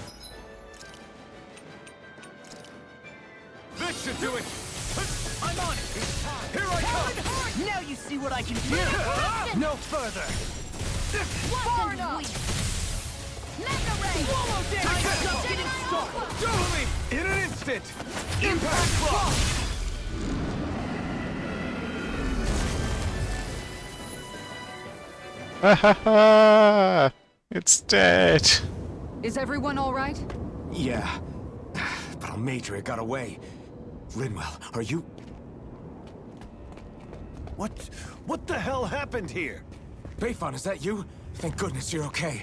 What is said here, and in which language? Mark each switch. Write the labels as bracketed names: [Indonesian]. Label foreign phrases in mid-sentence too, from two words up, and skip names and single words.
[English] This should do it! I'm on it! Here I come! Now you see what I can do! No further! Far enough. Mega ray. Swallow dance! I'm just getting started! Double me! In an instant! Impact block! Ha ha ha! It's dead. Is everyone all right? Yeah. But Almadria got away. Linwell, are you... What the hell happened here? Bayfon, is that you? Thank goodness you're okay.